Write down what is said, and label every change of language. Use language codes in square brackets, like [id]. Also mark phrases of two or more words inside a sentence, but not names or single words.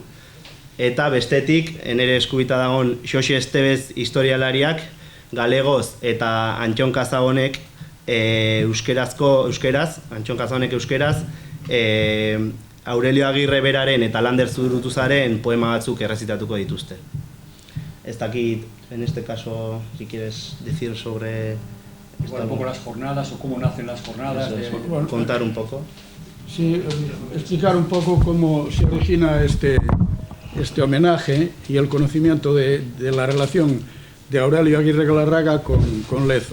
[eu] Eta bestetik, nire eskubita dagoen Xoxe Estebez historialariak, galegoz eta Antxon Kazagonek euskeraz, Aurelio Agirre beraren eta Lander Zurutuzaren poema batzuk errezitatuko dituzte. Ez dakit, [es] en este caso, si quieres decir sobre... Igual un poco las jornadas o cómo nacen las jornadas. Contar un poco. Sí, explicar un poco cómo se origina este homenaje y el conocimiento de la relación de Aurelio Agirre Galarraga con Lezo.